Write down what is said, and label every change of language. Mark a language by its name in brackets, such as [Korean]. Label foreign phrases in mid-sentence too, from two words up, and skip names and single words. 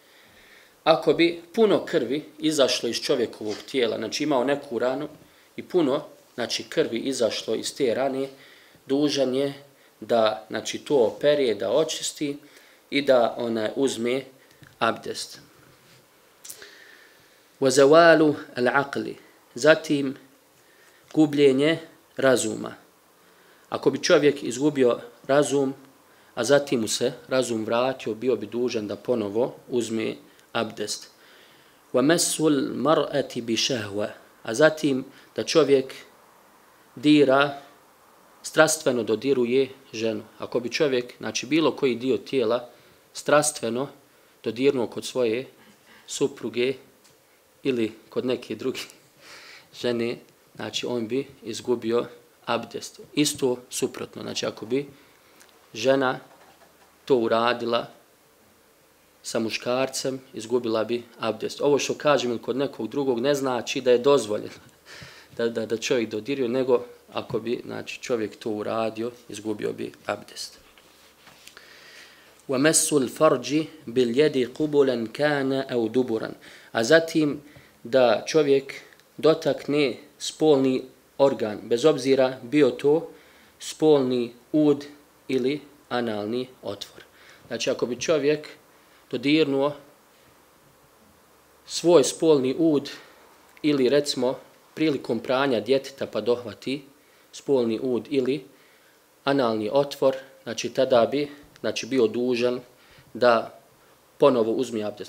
[Bosnian] Ako bi puno krvi izašlo iz čovjekovog tijela, znači, imao neku ranu i puno, znači, krvi izašlo iz te rane, dužan je da, znači, to opere, da očisti i da ona uzme abdest. [Arabic] وَزَوَالُ الْعَقْلِ. [Bosnian] Zatim, gubljenje razuma. Ako bi čovjek izgubio razum, a zatim mu se razum vratio, bio bi dužan da ponovo uzme abdest. [Arabic] وَمَسُّ الْمَرْأَةِ بِشَهْوَ. [Bosnian] A zatim da čovjek dira, strastveno dodiruje ženu. Ako bi čovjek, znači, bilo koji dio tijela strastveno dodirnuo kod svoje supruge ili kod neke druge žene, znači, on bi izgubio abdest. Isto suprotno, znači, ako bi žena to uradila sa muškarcem, izgubila bi abdest. Ovo što kažem kod nekog drugog ne znači da je dozvoljeno da čovjek dodirio, nego ako bi, znači, čovjek to uradio, izgubio bi abdest. [Arabic] وَمَسُّ الْفَرْجِ بِالْيَدِ قُبُلًا كَانَ أَوْ دُبُرًا. [Bosnian] A zatim da čovjek dotakne spolni organ, bez obzira bio to spolni ud ili analni otvor. Znači, ako bi čovjek dodirnuo svoj spolni ud ili, recimo, prilikom pranja djeteta pa dohvati spolni ud ili analni otvor, znači, tada bi, znači, bio dužan da ponovo uzme abdest.